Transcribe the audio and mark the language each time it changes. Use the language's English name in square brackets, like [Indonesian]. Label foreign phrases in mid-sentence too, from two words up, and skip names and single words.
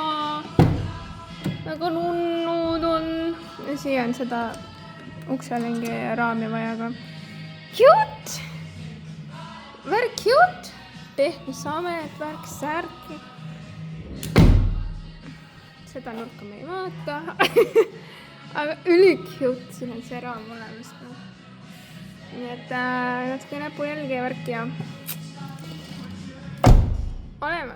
[Estonian] Väga nunnud on. Ja siia on seda ukselingi raami vaja ka. [English] Cute! Very cute! [Estonian] Pehme samet, värk, särk. Seda nurka me ei vaata. Aga üli cute, siin on see raam olemas. Nii et natuke näpujälgi ja värk ja olemas.